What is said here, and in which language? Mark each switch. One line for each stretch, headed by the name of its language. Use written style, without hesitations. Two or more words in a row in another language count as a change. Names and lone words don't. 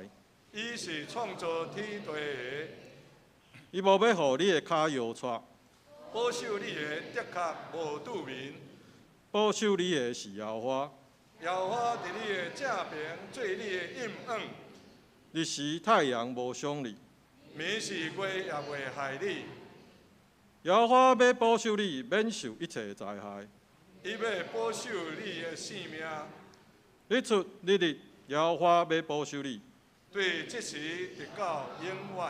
Min Nan Chinese: 伊是创造天地的，伊无要互你的脚摇掣，保守你的的确无拄面。保守你的是耶和华。耶和华伫你的正边做你的阴影，日时太阳无伤你，暝是月也袂害你。耶和华要保守你免受一切灾害。伊要保守你的性命，日出日入，耶和华要保守你。对即时直到永远。